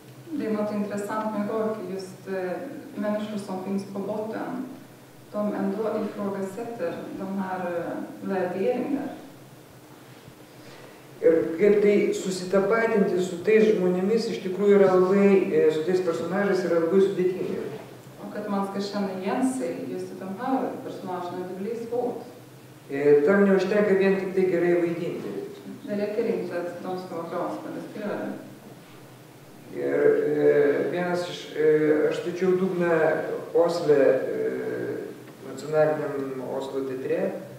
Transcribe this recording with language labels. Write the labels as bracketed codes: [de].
[sv] Det är något intressant med Gorki, just människor som finns på botten, de ändå ifrågasätter de här värderingar. [lt] Ir kaip tai susitapatinti su tais žmonėmis iš tikrųjų yra labai, su tais personažais yra labai sudėtinga. [sv] Och att man ska känna igen sig just i de här personagerna, det blir svårt. [lt] Tam neužtenka vien tik tai gerai vaidinti. [sv] Det räcker inte att de ska vara bra skådespelare. [lt] Ir vienas iš, aš stačiau dugną Osle, nacionaliniam Oslo teatre.